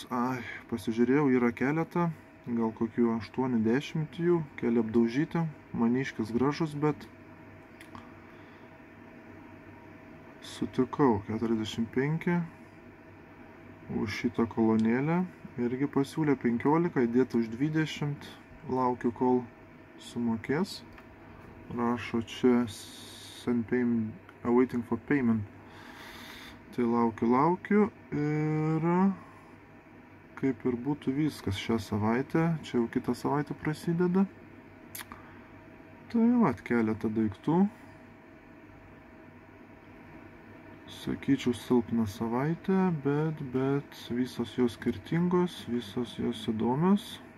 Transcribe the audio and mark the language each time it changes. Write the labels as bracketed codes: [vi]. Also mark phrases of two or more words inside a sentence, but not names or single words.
[lt] Pasižiūrėjau, yra keletą, gal kokių 80 jų, keli apdaužyti, maniškis gražus, bet sutikau 45 už šitą kolonėlę. Irgi pasiūlė 15, įdėta už 20. laukiu, kol sumokės. Rašo čia [en] awaiting for payment. [lt] Tai laukiu ir kaip ir būtų viskas šią savaitę. Čia jau kitą savaitę prasideda. Tai vat keletą daiktų. Sakyčiau, silpna savaitė, bet visos jos skirtingos, visos jos įdomios.